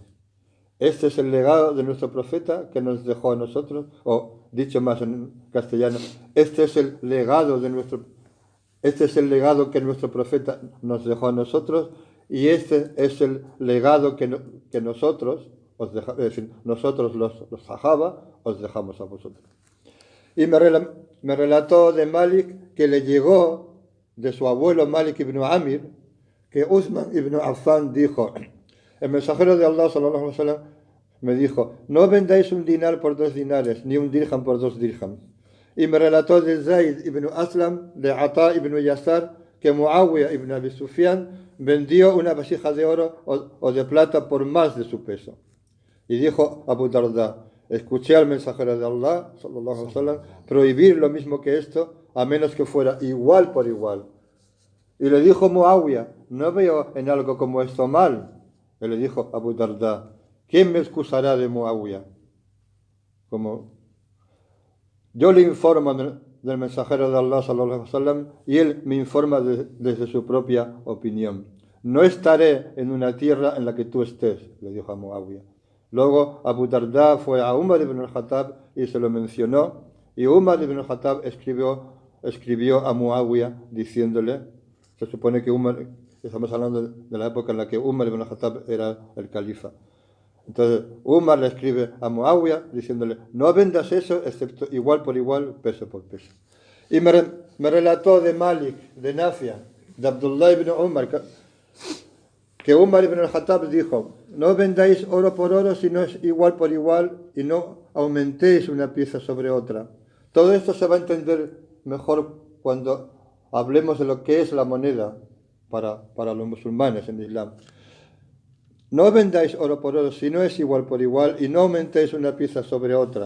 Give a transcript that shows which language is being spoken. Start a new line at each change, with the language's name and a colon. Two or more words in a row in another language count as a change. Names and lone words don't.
Spanish: Este es el legado de nuestro profeta que nos dejó a nosotros, o dicho más en castellano, este es el legado que nuestro profeta nos dejó a nosotros, y este es el legado que nosotros, es decir, nosotros los sahaba, os dejamos a vosotros. Y me relató de Malik que le llegó de su abuelo Malik ibn Amir, que Uthman ibn Affan dijo, el mensajero de Allah
Arabic: صلى الله عليه وسلم
Spanish: me dijo, no vendáis un dinar por 2 dinares, ni un dirham por 2 dirhams. Y me relató de Zayd ibn Aslam, de Ata ibn Yasar, que Muawiyah ibn Abi Sufyan vendió una vasija de oro o de plata por más de su peso. Y dijo Abu Darda, escuché al mensajero de Allah
Arabic: صلى الله عليه وسلم
Spanish: prohibir lo mismo que esto, a menos que fuera igual por igual. Y le dijo Muawiyah, no veo en algo como esto mal. Y le dijo Abu Darda, ¿quién me excusará de Muawiyah? Como yo le informo del mensajero de Allah,
Arabic: صلى الله عليه وسلم,
Spanish: y él me informa desde su propia opinión. No estaré en una tierra en la que tú estés, le dijo a Muawiyah. Luego Abu Darda fue a Umar ibn al-Khattab y se lo mencionó, y Umar ibn al-Khattab escribió a Muawiyah diciéndole, se supone que estamos hablando de la época en la que Umar ibn al-Khattab era el califa. Entonces Umar le escribe a Muawiyah diciéndole, no vendas eso excepto igual por igual, peso por peso. Y me relató de Malik, de Nafia, de Abdullah ibn Umar, que Umar ibn al-Khattab dijo, no vendáis oro por oro si no es igual por igual y no aumentéis una pieza sobre otra. Todo esto se va a entender mejor cuando hablemos de lo que es la moneda para los musulmanes en Islam. No vendáis oro por oro si no es igual por igual y no aumentéis una pieza sobre otra.